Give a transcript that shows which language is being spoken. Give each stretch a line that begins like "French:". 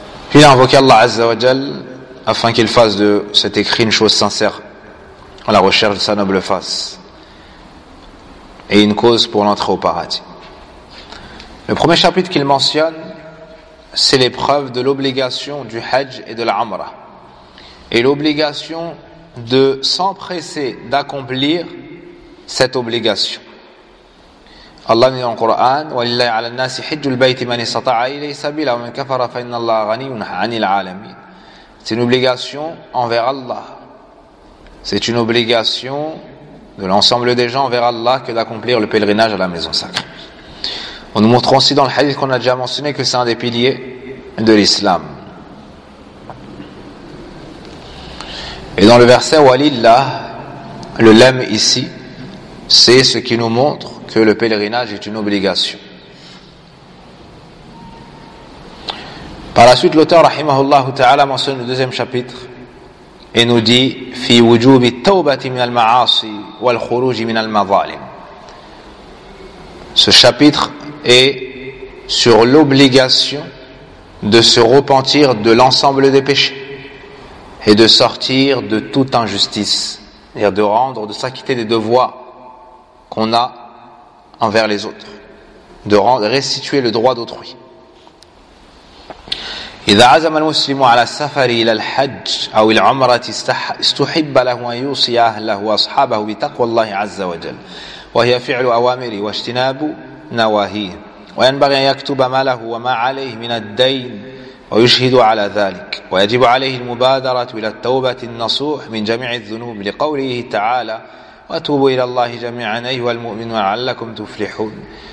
French: Puis il a invoqué Allah Azza wa Jal afin qu'il fasse de cet écrit une chose sincère à la recherche de sa noble face et une cause pour l'entrée au paradis. Le premier chapitre qu'il mentionne, c'est l'épreuve de l'obligation du Hajj et de l'Amra et l'obligation de s'empresser d'accomplir cette obligation.
Arabic: Allah dit dans le Coran, وَلِلَّهِ عَلَى النَّاسِ حِجُّ الْبَيْتِ مَنِ سَطَعَ إِلَيْهِ سَبِيلًا وَمَنْ كَفَرَ فَإِنَّ اللَّهَ غَنِيٌّ عَنِ الْعَالَمِينَ.
French: C'est une obligation envers Allah. C'est une obligation de l'ensemble des gens envers Allah que d'accomplir le pèlerinage à la maison sacrée. On nous montre aussi dans le hadith qu'on a déjà mentionné que c'est un des piliers de l'islam. Et dans le verset وَلِلَّهِ, le lème ici, c'est ce qui nous montre que le pèlerinage est une obligation. Par la suite, l'auteur, rahimahullah ta'ala, mentionne le deuxième chapitre et nous dit
Arabic: fi wujubi tawbati min al-ma'asi wal khuruji min al-madhalim.
French: Ce chapitre est sur l'obligation de se repentir de l'ensemble des péchés et de sortir de toute injustice, c'est-à-dire de rendre, de s'acquitter des devoirs qu'on a envers les autres, de restituer le droit d'autrui.
Arabic: إذا عزم المسلم على السفر إلى الحج أو العمرة استحب له أن يوصي أهله وأصحابه بتقوى الله عز وجل وهي فعل أوامره واجتناب نواهيه وينبغي أن يكتب ما له وما عليه من الدين ويشهد على ذلك، ويجب عليه المبادرة إلى التوبة النصوح من جميع الذنوب لقوله تعالى: وتوبوا إلى الله جميعا أيها المؤمنون لعلكم تفلحون.